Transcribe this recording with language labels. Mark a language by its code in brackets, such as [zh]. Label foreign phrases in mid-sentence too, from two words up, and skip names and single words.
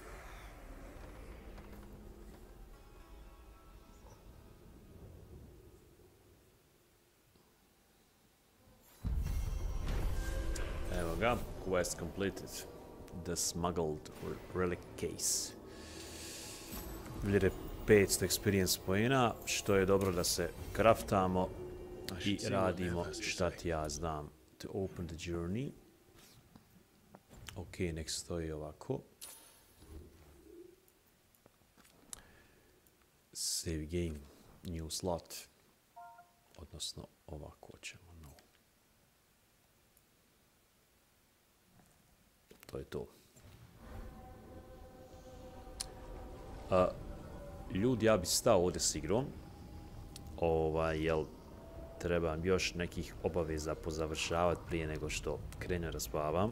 [hr] Evo ga, [en] quest completed. The smuggled relic case. [hr] Vljede 500 experience poena, što je dobro da se kraftamo i radimo šta ti ja znam. [en] To open the journey. [hr] Ok, nek stoji ovako. [en] Save game, new slot. [hr] Odnosno ovako ćemo. To je to. Ljudi, ja bi stao ovdje s igrom. Jel trebam još nekih obaveza pozavršavati prije nego što krenem raspavam.